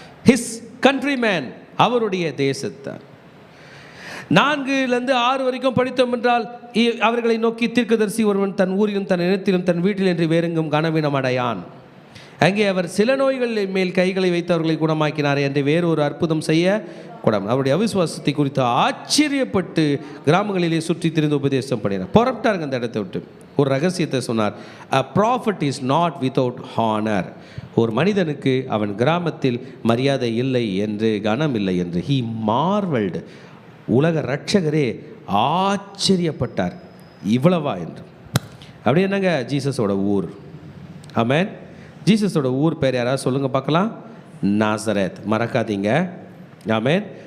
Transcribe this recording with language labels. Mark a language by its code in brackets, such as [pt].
[en] his countrymen, [ta] அவருடைய தேசத்தார். 4-6 வரைக்கும் படித்தோம் என்றால், அவர்களை நோக்கி தீர்க்கதரிசி ஒருவன் தன் ஊரிலும் தன் இனத்திலும் தன் வீட்டில் என்று வேறெங்கும் கனவீனம் அடையான். அங்கே அவர் சில நோய்கள் மேல் கைகளை வைத்து அவர்களை குணமாக்கினார் என்று வேறொரு அற்புதம் செய்ய கூடாது. அவருடைய அவிசுவாசத்தை குறித்து ஆச்சரியப்பட்டு கிராமங்களிலே சுற்றி திரிந்து உபதேசம் பண்ணினார். புறப்பட்டாருங்க அந்த இடத்தை விட்டு. ஒரு ரகசியத்தை சொன்னார். [en] A prophet is not without honor. [ta] ஒரு மனிதனுக்கு அவன் கிராமத்தில் மரியாதை இல்லை என்று, கனம் இல்லை என்று. [en] He marveled. [ta] உலக ரட்சகரே ஆச்சரியப்பட்டார், இவ்வளவா என்று. அப்படி என்னங்க ஜீசஸோட ஊர்? ஆமென். ஜீசஸோட ஊர் பேர் யாராவது சொல்லுங்கள் பார்க்கலாம். நாசரேத். மறக்காதீங்க. ஆமென்.